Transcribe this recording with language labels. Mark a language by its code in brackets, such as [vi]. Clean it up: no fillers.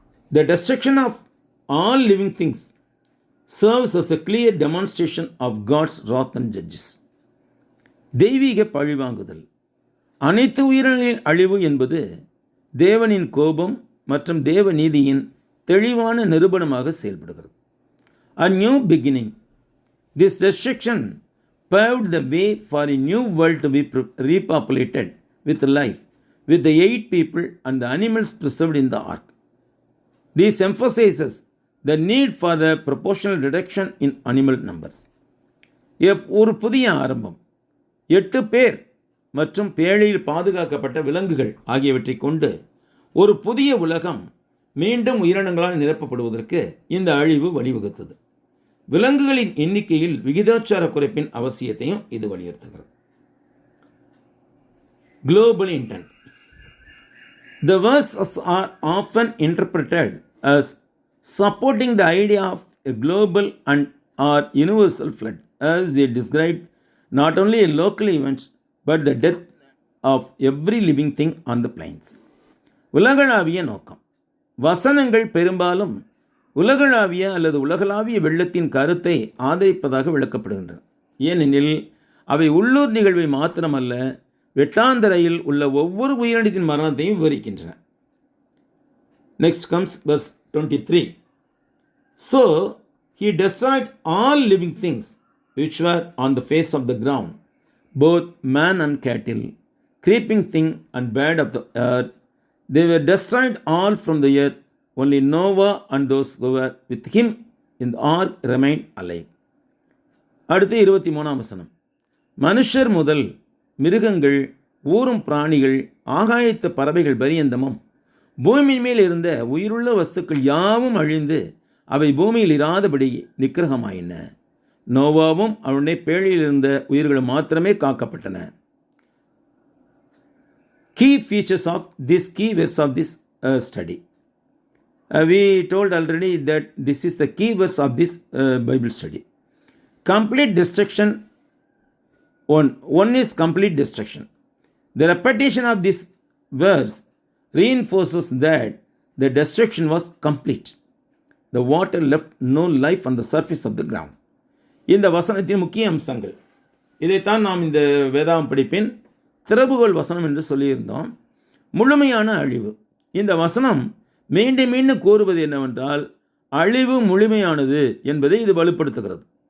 [en] The destruction of all living things serves as a clear demonstration of God's wrath and judges. [ta] தெய்வீக பழிவாங்குதல். அனைத்து உயிரினங்களின் அழிவு என்பது தேவனின் கோபம் மற்றும் தேவ நீதியின் தெளிவான நிரூபணமாக செயல்படுகிறது. [en] A new beginning. This destruction paved the way for a new world to be repopulated with life, with the 8 people and the animals preserved in the ark. This emphasizes the need for the proportional reduction in animal numbers. [ta] ஒரு புதிய ஆரம்பம். 8 பேர் மற்றும் பேழையில் பாதுகாக்கப்பட்ட விலங்குகள் ஆகியவற்றை கொண்டு ஒரு புதிய உலகம் மீண்டும் உயிரினங்களால் நிரப்பப்படுவதற்கு இந்த அழிவு வழிவகுத்தது. விலங்குகளின் எண்ணிக்கையில் விகிதாச்சார குறைப்பின் அவசியத்தையும் இது வலியுறுத்துகிறது. [en] Global intent. The verses are often interpreted as supporting the idea of a global and or universal flood, as they describe not only a local event but the death of every living thing on the plains. [ta] உலகளாவிய நோக்கம். வசனங்கள் பெரும்பாலும் உலகளாவிய அல்லது உலகளாவிய வெள்ளத்தின் கருத்தை ஆதரிப்பதாக விளக்கப்படுகின்றன. ஏனெனில் அவை உள்ளூர் நிகழ்வை மாத்திரமல்ல, வெட்டாந்தரையில் உள்ள ஒவ்வொரு உயிரினத்தின் மரணத்தையும் விவரிக்கின்றன. [en] Next comes verse 23. So he destroyed all living things which were on the face of the ground, both man and cattle, creeping thing and bird of the earth. They were destroyed all from the earth. Only Noah and those who were with him in the ark remained alive. [ta] அடுத்து 23ஆம் வசனம். மனுஷர் முதல் மிருகங்கள், ஊரும் பிராணிகள், ஆகாயத்து பறவைகள் பரியந்தமும் பூமியின் மேல் இருந்த உயிருள்ள வஸ்துக்கள் யாவும் அழிந்து அவை பூமியில் இராதபடி நிக்கிரகமாயின. நோவாவும் அவனுடைய பேழையில் இருந்த உயிர்கள் மாத்திரமே காக்கப்பட்டன. [en] Key features of this key verse of this study. We told already that this is the key verse of this Bible study. Complete destruction. One is complete destruction. The repetition of this verse reinforces that the destruction was complete. The water left no life on the surface of the ground. [ta] இந்த வசனத்தின் முக்கிய அம்சங்கள் இதைத்தான் நாம் இந்த வேதாகம் படிப்பின் திறவுகோல் வசனம் என்று சொல்லியிருந்தோம். முழுமையான அழிவு. இந்த வசனம் மீண்டும் மீண்டும் கூறுவது என்னவென்றால் அழிவு முழுமையானது என்பதை இது வலுப்படுத்துகிறது.